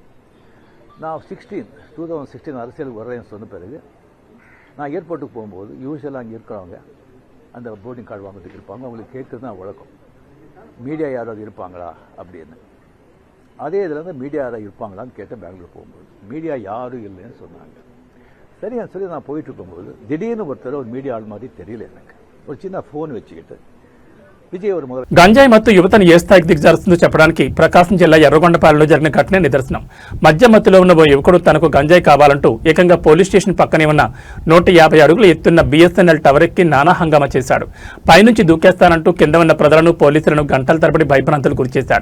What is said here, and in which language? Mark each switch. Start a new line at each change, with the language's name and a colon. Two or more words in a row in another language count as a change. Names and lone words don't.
Tamil: நான் 2016 அரசியலுக்கு வர்றேன்னு சொன்ன பிறகு நான் ஏர்போர்ட்டுக்கு போகும்போது யூஸ்வலாக அங்கே இருக்கிறவங்க அந்த
English: boarding card
Tamil: வாங்கிறதுக்கு இருப்பாங்க. அவங்களுக்கு கேட்குறது தான் வழக்கம், மீடியா யாராவது இருப்பாங்களா அப்படின்னு. அதே இதில் வந்து மீடியா யாராவது இருப்பாங்களான்னு கேட்டேன். பெங்களூர் போகும்போது மீடியா யாரும் இல்லைன்னு சொன்னாங்க. சரியான்னு சொல்லி நான் போயிட்டு இருக்கும்போது திடீர்னு ஒருத்தர் ஒரு மீடியா ஆள் மாதிரி தெரியல எனக்கு. ஒரு சின்ன ஃபோன் వச்சுக்கிட்டு విజయ్ ஒரு మొదలు
Telugu: గంజాయి మత్తు యువతను ఏ స్థాయికి దిగజారుస్తుందో చెప్పడానికి ప్రకాశం జిల్లా ఎర్రగొండపాలెంలో జరిగిన ఘటనే నిదర్శనం. మద్య మత్తులో ఉన్న ఓ యువకుడు తనకు గంజాయి కావాలంటూ ఏకంగా పోలీస్ స్టేషన్ పక్కనే ఉన్న 150 అడుగులు ఎత్తున్న బిఎస్ఎన్ఎల్ టవర్ ఎక్కి నానా హంగామా చేశాడు. పైనుంచి దూకేస్తానంటూ కింద ఉన్న ప్రజలను పోలీసులను గంటల తరబడి భయభ్రాంతులు గురిచేశాడు.